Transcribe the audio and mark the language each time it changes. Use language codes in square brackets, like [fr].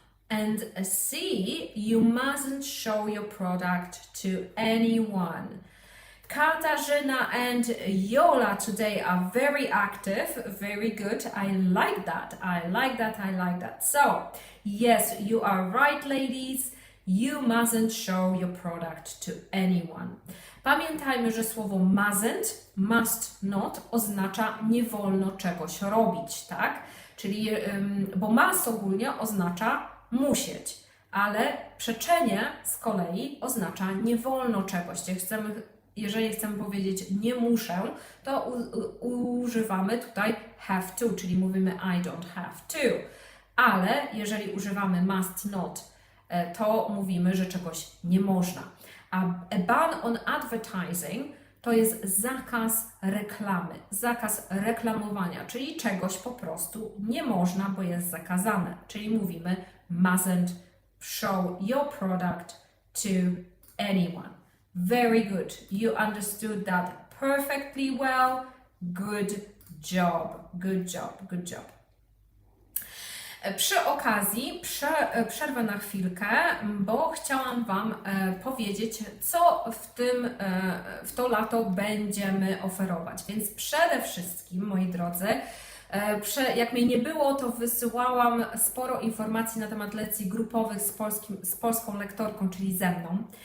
[en] And C, you mustn't show your product to anyone. Katarzyna and Yola today are very active, very good. I like that, I like that, I like that. So, yes, you are right, ladies. You mustn't show your product to anyone. [pl] Pamiętajmy, że słowo [en] must not [pl] oznacza nie wolno czegoś robić, tak? Czyli, bo must ogólnie oznacza musieć, ale przeczenie z kolei oznacza nie wolno czegoś. Jeżeli chcemy powiedzieć nie muszę, to używamy tutaj [en] have to, [pl] czyli mówimy [en] I don't have to. [pl] Ale jeżeli używamy [en] must not, [pl] to mówimy, że czegoś nie można. [en] A ban on advertising [pl] to jest zakaz reklamy, zakaz reklamowania, czyli czegoś po prostu nie można, bo jest zakazane. Czyli mówimy [en] mustn't show your product to anyone. Very good. You understood that perfectly well. Good job. Good job. Good job. [pl] Przy okazji przerwę na chwilkę, bo chciałam Wam powiedzieć, co w to lato będziemy oferować. Więc przede wszystkim, moi drodzy, jak mnie nie było, to wysyłałam sporo informacji na temat lekcji grupowych z polską lektorką, czyli ze mną.